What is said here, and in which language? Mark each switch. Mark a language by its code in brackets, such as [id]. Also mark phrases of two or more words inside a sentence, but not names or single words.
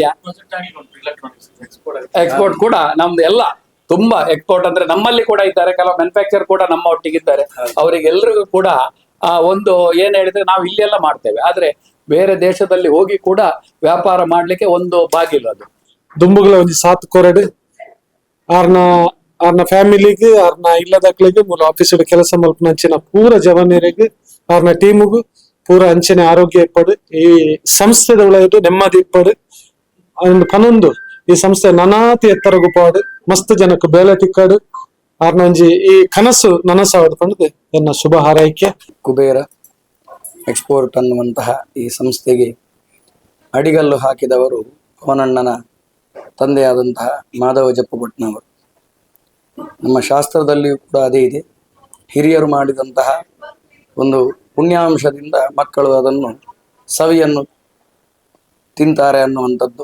[kn] ಎಕ್ಸ್ಪೋರ್ಟ್ ಕೂಡ ನಮ್ದು ಎಲ್ಲ ತುಂಬಾ ಎಕ್ಸ್ಪೋರ್ಟ್ ಅಂದ್ರೆ ನಮ್ಮಲ್ಲಿ ಕೂಡ ಇದ್ದಾರೆ, ಕೆಲವು ಮ್ಯಾನುಫ್ಯಾಕ್ಚರ್ ಕೂಡ ನಮ್ಮ ಒಟ್ಟಿಗಿದ್ದಾರೆ. ಅವರಿಗೆಲ್ಲರಿಗೂ ಕೂಡ ಒಂದು ಏನ್ ಹೇಳಿದ್ರೆ ನಾವು ಇಲ್ಲೆಲ್ಲ ಮಾಡ್ತೇವೆ, ಆದ್ರೆ ಬೇರೆ ದೇಶದಲ್ಲಿ ಹೋಗಿ ಕೂಡ ವ್ಯಾಪಾರ ಮಾಡ್ಲಿಕ್ಕೆ ಒಂದು ಬಾಗಿಲು. ಅದು [tcy] ದುಂಬುಗಳ ಒಂದು 7 ಕೊರಡು ಆರ್ನ ಫ್ಯಾಮಿಲಿಗೆ ಆರ್ನ ಇಲ್ಲದಕ್ಲಿಗೆ ಮೂಲ ಆಫೀಸ್ ಕೆಲಸ ಮಲ್ಪನ ಅಂಚಿನ ಪೂರ ಜವಾನಿಯರಿಗೆ ಆರ್ನ ಟೀಮ್ಗೂ ಪೂರ ಅಂಚನೆ ಆರೋಗ್ಯ ಇಪ್ಪಡು, ಈ ಸಂಸ್ಥೆದ ಒಳಗೆ ನೆಮ್ಮದಿ ಇಪ್ಪಡು ಪನೊಂದು ಈ ಸಂಸ್ಥೆ ನನಾತಿ ಎತ್ತರಗು ಪಾಡು ಮಸ್ತ್ ಜನಕ್ಕೆ ಬೇಲೆ ತಿಕ್ಕಡು ಆರ್ನಂಜಿ ಈ ಕನಸು ನನಸಾವದು ಪಂಡದೆ ಎನ್ನ ಶುಭ ಹಾರೈಕೆ. [kn] ಕುಬೇರ ಎಕ್ಸ್ಪೋರ್ಟ್ ಅನ್ನುವಂತಹ ಈ ಸಂಸ್ಥೆಗೆ ಅಡಿಗಲ್ಲು ಹಾಕಿದವರು ಪವನಣ್ಣನ ತಂದೆಯಾದಂತಹ ಮಾಧವ ಜಪ್ಪಭಟ್ನವರು. ನಮ್ಮ ಶಾಸ್ತ್ರದಲ್ಲಿಯೂ ಕೂಡ ಅದೇ ಇದೆ. ಹಿರಿಯರು ಮಾಡಿದಂತಹ ಒಂದು ಪುಣ್ಯಾಂಶದಿಂದ ಮಕ್ಕಳು ಅದನ್ನು ಸವಿಯನ್ನು ತಿಂತಾರೆ ಅನ್ನುವಂಥದ್ದು.